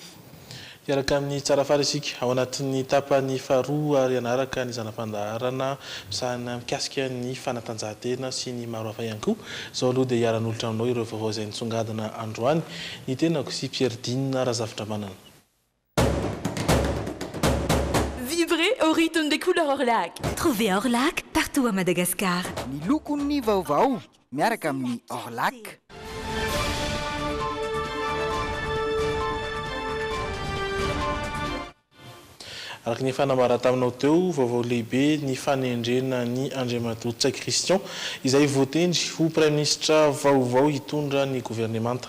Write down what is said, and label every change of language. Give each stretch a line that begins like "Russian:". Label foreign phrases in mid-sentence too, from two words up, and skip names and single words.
Malagasy: Iaraka amin'ny tsara fara isika ao anatin'ny tapany faharoa ary anaraka ny zanam-pandaharana misahana mikasika ny fanatanjahantena sy ny maro hafa ihany koa. Izao aloha dia iaran'olotra aminao ireo vaovao izay nitsongadina androany ny tenako sy Pierre Dine Razavitra manana.
French: Vibrez au rythme des couleurs Orlac. Trouvez Orlac partout à Madagascar.
Malagasy: Ny lokon'ny vaovao miaraka amin'ny Orlac. Araka ny fanamara taminao teo vaovao lehibe ny fanendrena ny Andriamatoa Ntsay Christian izay voatendry ho Premier Ministra vaovao hitondra ny gouvernemanta.